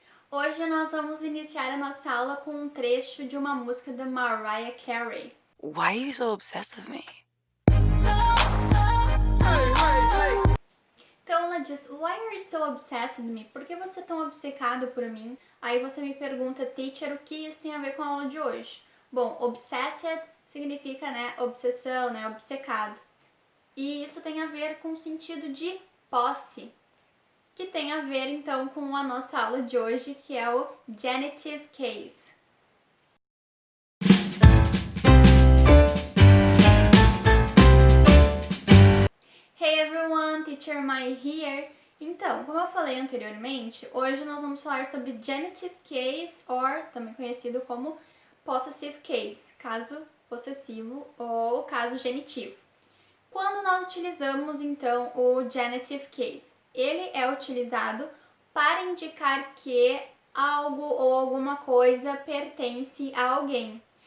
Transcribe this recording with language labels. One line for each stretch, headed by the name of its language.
Portuguese: Hoje nós vamos iniciar a nossa aula com um trecho de uma música da Mariah Carey.
English: Why are you so obsessed with me?
Portuguese: Então ela diz,
English: Why are you so obsessed with me?
Portuguese: Por que você é tão obcecado por mim? Aí você me pergunta, teacher, o que isso tem a ver com a aula de hoje? Bom, obsessed significa, obsessão, obcecado. E isso tem a ver com o sentido de posse, que tem a ver então com a nossa aula de hoje, que é o genitive case.
English: Hey everyone, Teacher Mai here.
Portuguese: Então, como eu falei anteriormente, hoje nós vamos falar sobre genitive case, or também conhecido como possessive case, caso possessivo ou caso genitivo. Quando nós utilizamos então o genitive case, ele é utilizado para indicar que algo ou alguma coisa pertence a alguém.